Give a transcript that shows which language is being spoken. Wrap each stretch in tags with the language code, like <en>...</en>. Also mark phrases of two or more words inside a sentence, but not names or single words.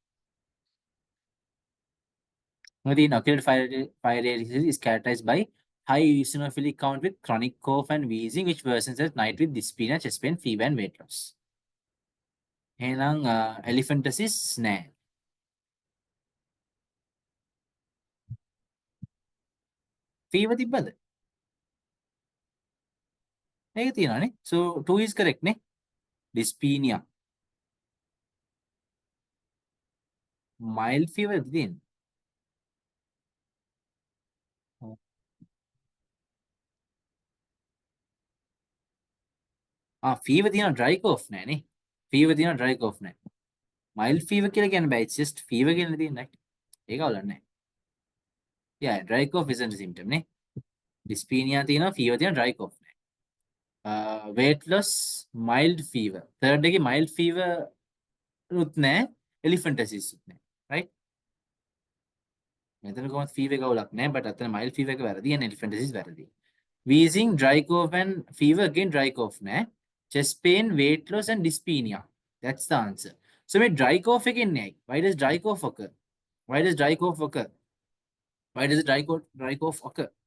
<en>Within oculate filariasis is characterized by high eosinophilic count with chronic cough and wheezing, which worsens at night with dyspnea, chest pain, fever, and weight loss.</en> <si>එහෙනම් elephantiasis නෑ. Fever තිබ්බද? ඒක තියෙනවානේ.</si> <en>So 2 is correct නේ. Dyspnea. Mild fever තියෙන්නේ. fever තියෙනවා dry cough නෑනේ.</en> <si>Fever තියෙනවා</si> <en>dry cough</en> <si>නෑ.</si> <en>Mild fever</en> <si>කියලා කියන්න බෑ.</si> <en>It's just fever</en> <si>කියලා තියෙන්නේ. ඒක අවුලක් නෑ.</si> <en>Yeah, dry cough isn't a symptom නේ. Dyspnea තියෙනවා, fever තියෙනවා, dry cough නෑ. Weight loss, mild fever.</en> <si>Third එකේ</si> <en>mild fever</en> <si>උත් නෑ, elephantiasis උත් නෑ. Right? මෙතන කොහොමද fever එක අවුලක් නෑ, but අතන</si> <en>mild fever</en> <si>එක වැරදි and</si> <en>elephantiasis වැරදි. Wheezing, dry cough and fever, again dry cough නෑ. Chest pain, weight loss and dyspnea. That's the answer. So මේ dry cough</en> <si>එකෙන් නෑ.</si> <en>Why does dry cough occur? Why does dry cough occur? Why does dry cough occur?</en>